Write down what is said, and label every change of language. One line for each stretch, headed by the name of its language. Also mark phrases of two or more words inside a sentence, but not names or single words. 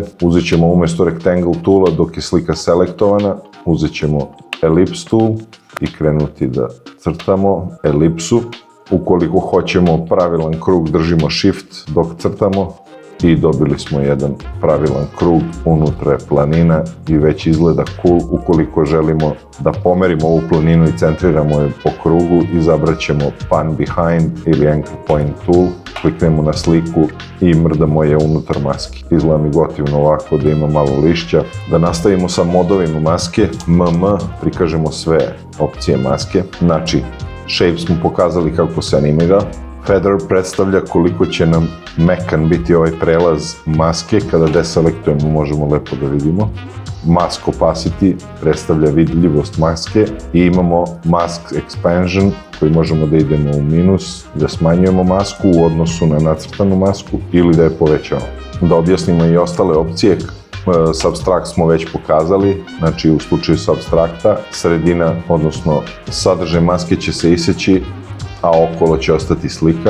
Serbian: Uzet ćemo umjesto
English: rectangle toola
Serbian: dok je slika selektovana, uzet ćemo
English: ellipse tool
Serbian: i krenuti da crtamo elipsu. Ukoliko hoćemo pravilan krug, držimo shift dok crtamo i dobili smo jedan pravilan krug, unutra je planina i već izgleda cool. Ukoliko želimo da pomerimo ovu planinu i centriramo je po krugu, izabrat ćemo
English: pan behind
Serbian: ili
English: anchor point tool,
Serbian: kliknemo na sliku i mrdamo je unutar maske. Izgleda mi gotivno ovako da ima malo lišća. Da nastavimo sa modovima maske, prikažemo sve opcije maske. Znači, shape smo pokazali kako se animira. Feather predstavlja koliko će nam mekan biti ovaj prelaz maske, kada deselektujemo možemo lepo da vidimo.
English: Mask opacity
Serbian: predstavlja vidljivost maske i imamo
English: mask expansion
Serbian: koji možemo da idemo u minus, da smanjujemo masku u odnosu na nacrtanu masku ili da je povećamo. Da objasnimo i ostale opcije, subtract smo već pokazali, znači u slučaju subtracta sredina, odnosno sadržaj maske će se iseći, a okolo će ostati slika.